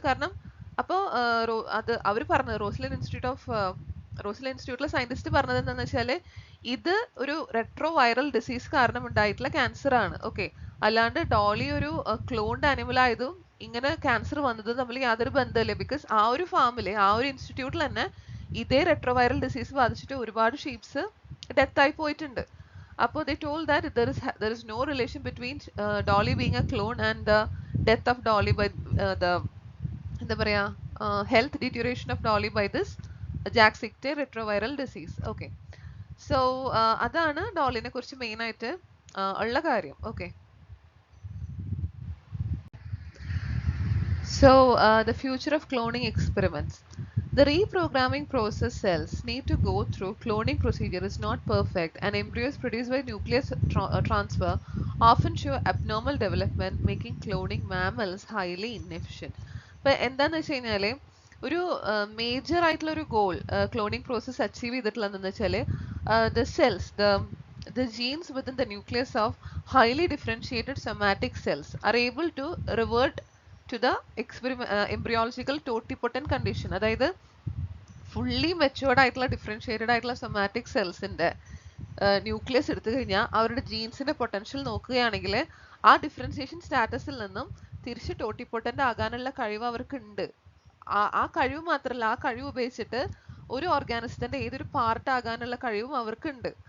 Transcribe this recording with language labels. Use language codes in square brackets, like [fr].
[ml] കാരണം അപ്പോൾ അത് അവർ പറഞ്ഞത് റോസ്ലിൻ ഇൻസ്റ്റിറ്റ്യൂട്ടിലെ സയന്റിസ്റ്റ് പറഞ്ഞത് എന്താണെന്ന് വെച്ചാല് ഇത് ഒരു റെട്രോ വൈറൽ ഡിസീസ് കാരണം ഉണ്ടായിട്ടുള്ള ക്യാൻസർ ആണ്. ഓക്കെ, അല്ലാണ്ട് ഡോളി ഒരു ക്ലോൺഡ് ആനിമൽ ആയതും ഇങ്ങനെ ക്യാൻസർ വന്നതും തമ്മിൽ യാതൊരു ബന്ധമില്ല. ബിക്കോസ് ആ ഒരു ഫാമില് ആ ഒരു ഇൻസ്റ്റിറ്റ്യൂട്ടിൽ തന്നെ ഇതേ റെട്രോ വൈറൽ ഡിസീസ് ബാധിച്ചിട്ട് ഒരുപാട് ഷീപ്സ് ഡെത്ത് ആയി പോയിട്ടുണ്ട്. [en] അപ്പോൾ they told that there is no relation between Dolly being a clone and the death of Dolly by the [ml] എന്താ പറയാ [en] health deterioration of Dolly by this Jack Sickte retroviral disease. Okay, so [ml] അതാണ് ഡോളിനെ കുറിച്ച് main ആയിട്ട് ഉള്ള കാര്യം. [en] Okay, so the future of cloning experiments. The reprogramming process cells need to go through cloning procedure is not perfect, and embryos produced by nucleus transfer often show abnormal development, making cloning mammals highly inefficient. [ml] ഇപ്പൊ എന്താന്ന് വെച്ച് കഴിഞ്ഞാല് ഒരു major ആയിട്ടുള്ള ഒരു goal cloning process achieve ചെയ്തിട്ടുള്ളതെന്ന് വെച്ചാല് [en] the cells, the genes within the nucleus of highly differentiated somatic cells are able to revert to the embryological totipotent condition. [ml] അതായത് fully matured ആയിട്ടുള്ള ഡിഫറൻഷിയേറ്റഡ് ആയിട്ടുള്ള സൊമാറ്റിക് സെൽസിന്റെ ന്യൂക്ലിയസ് എടുത്തു കഴിഞ്ഞാൽ അവരുടെ ജീൻസിന്റെ potential നോക്കുകയാണെങ്കിൽ ആ differentiation സ്റ്റാറ്റസിൽ നിന്നും തിരിച്ച് ടോട്ടിപ്പൊട്ടന്റ് ആകാനുള്ള കഴിവ് അവർക്ക് ഉണ്ട്. ആ കഴിവ് മാത്രമല്ല, ആ കഴിവ് ഉപയോഗിച്ചിട്ട് ഒരു ഓർഗാനിസത്തിന്റെ ഏതൊരു പാർട്ട് ആകാനുള്ള കഴിവും അവർക്കുണ്ട്.